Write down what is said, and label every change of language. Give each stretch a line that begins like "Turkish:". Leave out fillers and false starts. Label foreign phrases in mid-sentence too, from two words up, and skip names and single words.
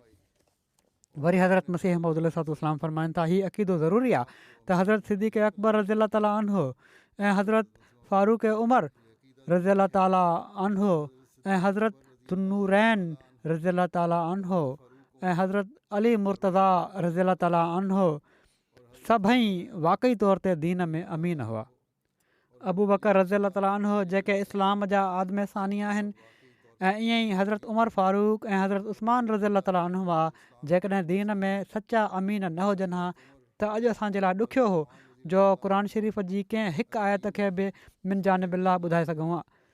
Sindhi: वरी हज़रत मसीह मौद अलैहिस्सलाम फ़रमाइनि था हीउ अक़ीदो ज़रूरी आहे त हज़रत सिद्दीक़ अकबर
Arabic: رضي الله تعالى عنه
Sindhi: ऐं हज़रत फ़ारूक़ उमर
Arabic: رضي الله تعالى عنه
Sindhi: ऐं हज़रत दुन्नूरैन
Arabic: رضي الله تعالى عنه
Sindhi: ऐं हज़रत अली मुर्तज़ा
Arabic: رضي الله تعالى عنه
Sindhi: सभई वाक़ई तौर ते दीन में अमीन हुआ। अबू बकर
Arabic: رضي الله تعالى عنه
Sindhi: जेके इस्लाम जा आदम सानी आहिनि ऐं ईअं ई हज़रत उमर फ़ारूक ऐं हज़रत उस्मान
Arabic: رضي الله تعالى عنهما
Sindhi: जेकॾहिं दीन में सचा अमीन न हुजनि हा त अॼु असांजे लाइ ॾुखियो हो जो क़ुर शरीफ़ जी कंहिं हिकु आयत खे बि
Arabic: من جانب الله
Sindhi: ॿुधाए सघूं हा।